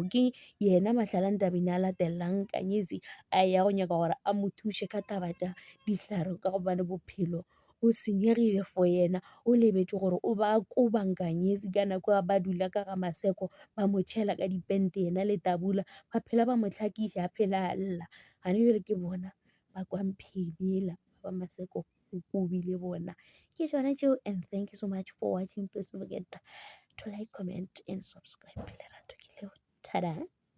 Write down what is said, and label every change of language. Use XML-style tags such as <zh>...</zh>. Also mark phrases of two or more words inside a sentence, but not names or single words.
<nso>Ke yena Matlala a Ntabeng a latelelang Nkanyetsi a ya go nyaka gore a mo thuše ka taba tša dihlare ka gobane bophelo o senyegile for yena o lebetse gore o ba koba Nkanyetsi ka nako ba dula ka ga Maseko ba mo tšhela ka dipente yena le Tabula ba phela ba mo hlakiša a phela a lla gane bjale ke bona ba kwa mphelela ba Maseko o kobile bona ke tšona tšeo.</nso> <en>And thank you so much for watching. Please don't forget to like, comment and subscribe.</en> <nso>Lerato ke leo, tada.</nso>